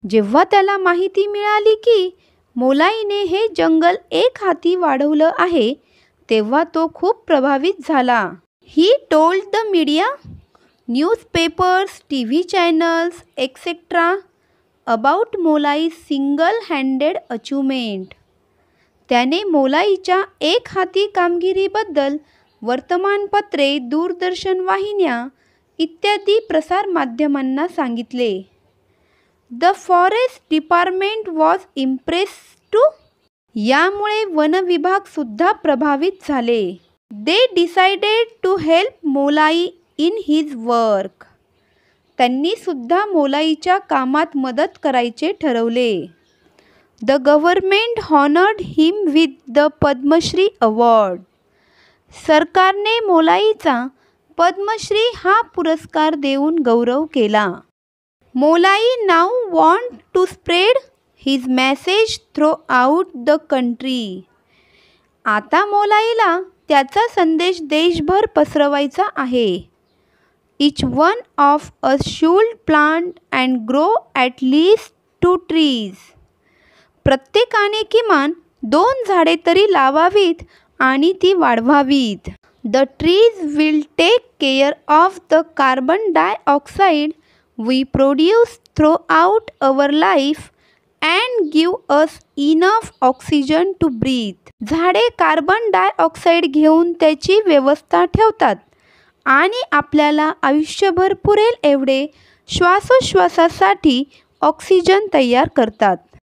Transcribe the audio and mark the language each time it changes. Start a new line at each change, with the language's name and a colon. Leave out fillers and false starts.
Marathi: जेव्हा त्याला माहिती मिळाली की मोलाईने हे जंगल एक हाती वाढवलं आहे, तेव्हा तो खूप प्रभावित झाला.
English: He told the media, newspapers, TV channels, etc. about Molai's single-handed achievement.
Marathi: त्याने मोलाईच्या एक हाती कामगिरीबद्दल वर्तमानपत्रे, दूरदर्शन वाहिन्या इत्यादी प्रसार माध्यमांना सांगितले.
English: The forest department was impressed too.
Marathi: यामुळे वन विभाग सुद्धा प्रभावित झाले.
English: They decided to help Molai in his work.
Marathi: त्यांनी सुद्धा मोलाईच्या कामात मदत करायचे ठरवले.
English: The government honored him with the Padma Shri award.
Marathi: सरकारने मोलाईचा पद्मश्री हा पुरस्कार देऊन गौरव केला.
English: Molai now want to spread his message throughout the country.
Marathi: आता मोलाईला त्याचा संदेश देशभर पसरवायचा आहे.
English: Each one of us should plant and grow at least 2 trees.
Marathi: प्रत्येकाने किमान 2 झाडे तरी लावावीत आणि ती वाढवावीत.
English: The trees will take care of the carbon dioxide we produce throughout our life and give us enough oxygen to breathe.
Marathi: झाडे carbon dioxide घेऊन त्याची व्यवस्था ठेवतात आणि आपल्याला आयुष्यभर पुरेल एवढे श्वासोच्छ्वासासाठी ऑक्सिजन तयार करतात.